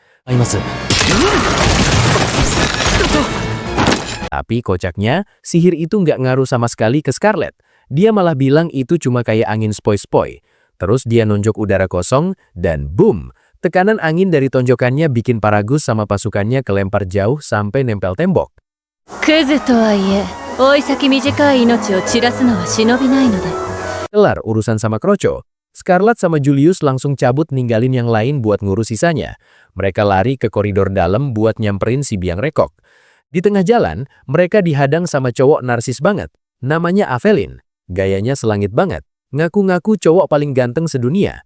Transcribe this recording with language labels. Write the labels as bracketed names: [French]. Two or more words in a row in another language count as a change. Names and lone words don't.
[Indonesian] Tapi kocaknya, sihir itu nggak ngaruh sama sekali ke Scarlet. Dia malah bilang itu cuma kayak angin spoi-spoi. Terus dia nunjuk udara kosong, dan boom! Tekanan angin dari tonjokannya bikin Paragus sama pasukannya kelempar jauh sampai nempel tembok. [Japanese] クズとはいえ追い先短い命を散らすのは忍びないので [Indonesian] Kelar urusan sama Kroco, Scarlet sama Julius langsung cabut ninggalin yang lain buat ngurus sisanya. Mereka lari ke koridor dalam buat nyamperin si biang rekok. Di tengah jalan, mereka dihadang sama cowok narsis banget. Namanya Avelin. Gayanya selangit banget. Ngaku-ngaku cowok paling ganteng sedunia.